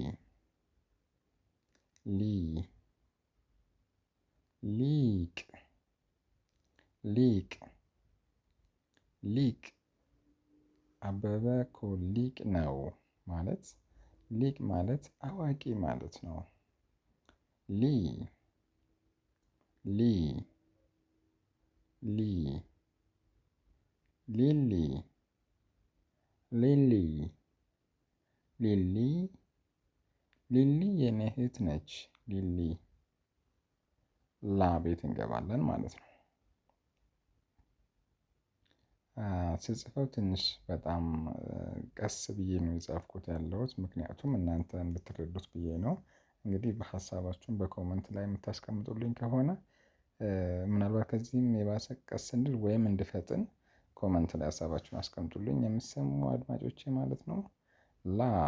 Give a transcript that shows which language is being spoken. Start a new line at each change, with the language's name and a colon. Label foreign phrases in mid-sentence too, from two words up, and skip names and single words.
Amharic: ሊ ሊቅ ሊቅ ሊቅ አበበ እኮ ሊቅ ነው ማለት ሊቅ ማለት አዋቂ ማለት ነው። ሊ ሊ ሊ ሊሊ ሊሊ ሊሊ ሊሊ የኔ እህት ነች። ሊሊ ላ ቤት እንገባለን ማለት ነው። ስጽፈው ትንሽ በጣም ቀስ ብዬ ነው የጻፍኩት ያለሁት ምክንያቱም እናንተ እንድትረዱት ብዬ ነው። እንግዲህ በሀሳባችሁም በኮመንት ላይ የምታስቀምጡልኝ ከሆነ ምናልባት ከዚህም የባሰ ቀስ እንድል ወይም እንድፈጥን ኮመንት ላይ ሀሳባችሁን አስቀምጡልኝ የምትሰሙ አድማጮቼ ማለት ነው። ላ